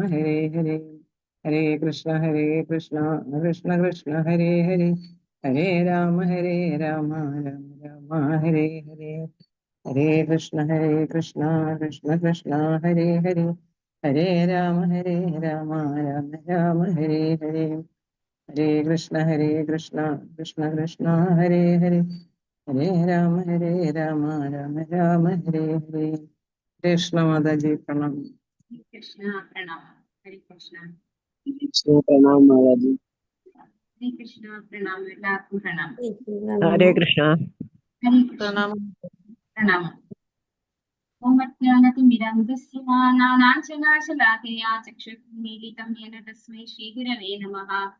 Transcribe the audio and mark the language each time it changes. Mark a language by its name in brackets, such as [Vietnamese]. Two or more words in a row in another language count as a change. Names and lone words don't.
[Sanskrit] ഹരേ ഹരേ ഹരേ കൃഷ്ണ കൃഷ്ണ കൃഷ്ണ ഹരേ ഹരേ ഹരേ രാമ രാമ രാമ ഹരേ ഹരേ ഹരേ കൃഷ്ണ കൃഷ്ണ കൃഷ്ണ ഹരേ ഹരേ ഹരേ രാമ രാമ രാമ ഹരേ ഹരേ ഹരേ കൃഷ്ണ കൃഷ്ണ ഹരേ ഹരേ ഹരേ രാമ രാമ ഹരേ ഹരേ കൃഷ്ണ [Hindi] माताजी प्रणाम. कृष्ण प्रणाम. हरि कृष्ण प्रणाम माताजी. हरि कृष्ण प्रणाम. [Malayalam] എല്ലാവർക്കും പ്രണാം. [Sanskrit] ഹരേ കൃഷ്ണ. [Malayalam] ഹരി കൃഷ്ണ പ്രണാമം. [Sanskrit] ഓമജ്ഞാനതിമിരന്ധസ്യ നാനാഞ്ജനാശലാകയാ ചക്ഷുർമീലിതം യേന തസ്മൈ ശ്രീഗുരവേ നമഃ.